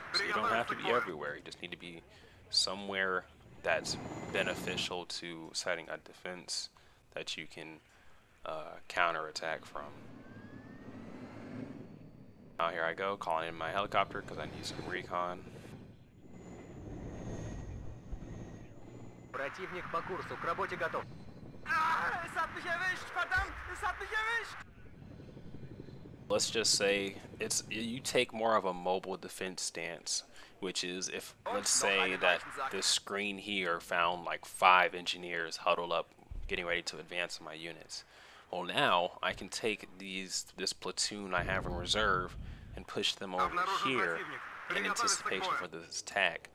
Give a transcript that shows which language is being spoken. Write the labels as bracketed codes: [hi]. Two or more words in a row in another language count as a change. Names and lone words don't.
[en] So you don't have to be everywhere. You just need to be somewhere that's beneficial to setting a defense that you can counterattack from. Now here I go, calling in my helicopter because I need some recon. [ru] Противник по курсу, к работе готов. [de] Es hat mich erwischt. Verdammt, es hat mich erwischt. [en] Let's just say you take more of a mobile defense stance, which is if let's say that this screen here found like 5 engineers huddled up getting ready to advance my units. Well, now I can take this platoon I have in reserve and push them over here in anticipation for this attack.